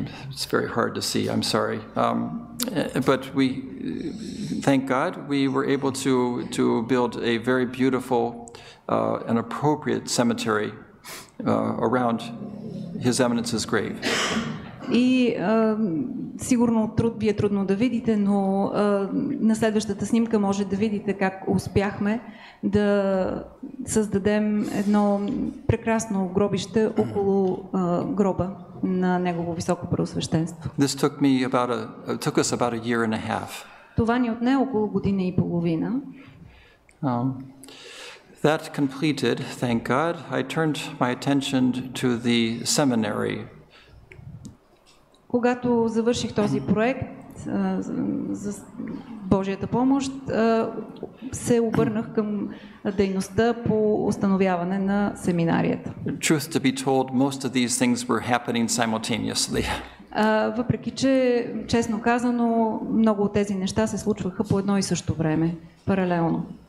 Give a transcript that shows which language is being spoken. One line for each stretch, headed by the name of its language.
English: It's very hard to see, I'm sorry. But thank God, we were able to build a very beautiful and appropriate cemetery around His Eminence's grave.
Bulgarian: И сигурно ви е трудно да видите, но на следващата снимка може да видите как успяхме да създадем едно прекрасно гробище около гроба на Негово Високопреосвещенство.
English: This took us about a year and a half.
Bulgarian: Това ни отне около година и половина.
English: That completed, thank God, I turned my attention to the seminary.
Bulgarian: Когато завърших този проект за Божията помощ, се обърнах към дейността по установяване на семинарията.
English: Truth to be told, most of these things were happening simultaneously.
Bulgarian: Въпреки че, честно казано, много от тези неща се случваха по едно и също време, паралелно.